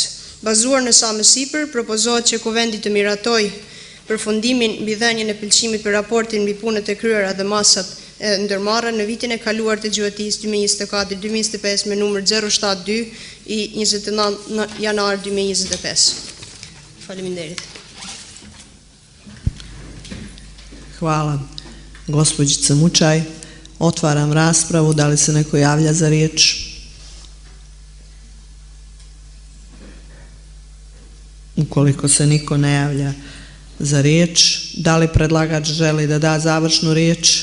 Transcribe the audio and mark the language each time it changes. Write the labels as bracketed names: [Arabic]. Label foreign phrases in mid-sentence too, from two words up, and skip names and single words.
[Albanian] Bazuar në sa më sipër, propozohet që kuvendi të miratoj përfundimin mbi dhënien e pëlqimit për raportin mbi punët e kryera dhe masat e ndërmarra në vitin e kaluar të gjuetisë 2024-2025 me numër 072 i 29 janar 2025. Faleminderit. [Serbian] Hvala, gospođice Mučaj. Otvaram raspravu. Da li se neko javlja za riječ? Ukoliko se niko ne javlja za riječ, da li predlagač želi da da završnu riječ?